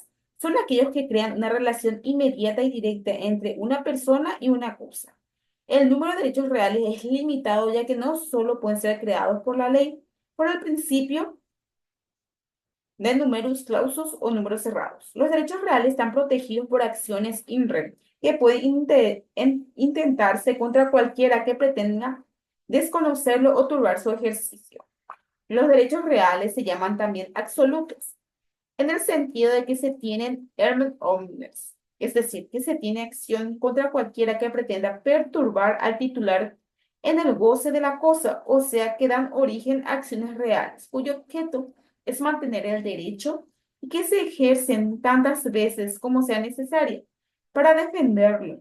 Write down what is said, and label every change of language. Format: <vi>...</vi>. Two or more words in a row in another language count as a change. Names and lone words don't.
<es>Son aquellos que crean una relación inmediata y directa entre una persona y una cosa. El número de derechos reales es limitado, ya que no solo pueden ser creados por la ley, por el principio de</es> <la>numerus clausus</la> <es>o números cerrados. Los derechos reales están protegidos por acciones</es> <la>in rem,</la> <es>que pueden intentarse contra cualquiera que pretenda desconocerlo o turbar su ejercicio. Los derechos reales se llaman también absolutos, en el sentido de que se tienen</es> <la>erga omnes,</la> <es>es decir, que se tiene acción contra cualquiera que pretenda perturbar al titular en el goce de la cosa, o sea, que dan origen a acciones reales, cuyo objeto es mantener el derecho y que se ejercen tantas veces como sea necesario para defenderlo.</es>